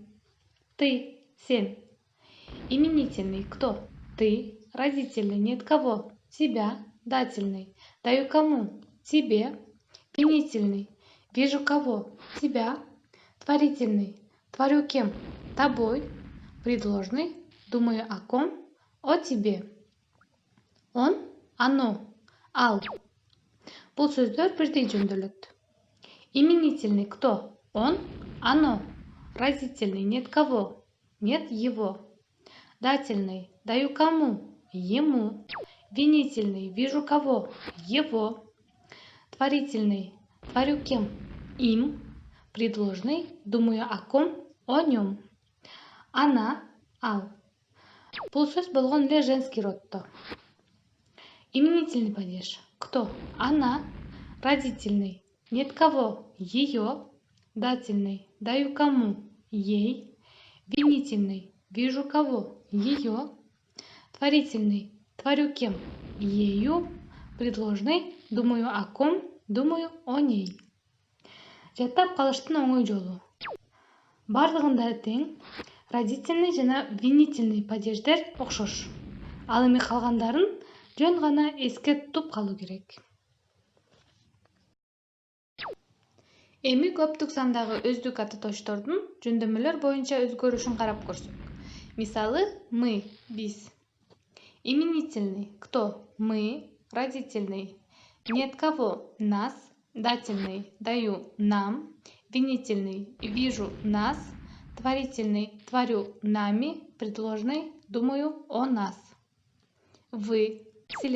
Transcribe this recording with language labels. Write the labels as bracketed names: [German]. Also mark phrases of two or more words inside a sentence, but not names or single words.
[Russian] Ты. Сен. Именительный. Кто? Ты. Родительный. Нет кого. Тебя. Дательный. Даю кому. Тебе. Винительный. Вижу кого. Тебя. Творительный. Творю кем. Тобой. Предложный. Думаю о ком. О тебе. Он. Оно. [Kyrgyz] Ал. Бул сөздөр бирдей жөндөөлөт. [Russian] Именительный. Кто? Он. Оно. Родительный. Нет кого. Нет его. Дательный. Даю кому. Ему. Винительный. Вижу кого. Его. Творительный. Творю кем. Им. Предложный. Думаю о ком. О нем. Она. [Kyrgyz] Ал. Бул сөз болгон эле женский роддо. [Russian] Именительный падеж. Кто? Она. Родительный. Нет кого. Ее. Дательный. Даю кому. Ей. Винительный. Вижу кого. Ее. Творительный. Творю кем. Ею. Предложный. Думаю о ком. Думаю о ней. [Kyrgyz] Жаттап калыштын оңой жолу. Бардыгында тең. Родительный жана винительный падеждер окшош. Ал эми калгандарын жөн гана эске тутуп калуу керек. Эми көптүк сандагы өздүк ататоочтордун жөндөмөлөр боюнча өзгөрүшүн карап көрсөк. Мисалы, [Russian] мы – биз. Именительный – кто? Мы. Родительный – нет кого. Нас. Дательный – даю нам. Винительный – вижу нас. Творительный – творю нами. Предложный – думаю о нас. Вы – силер.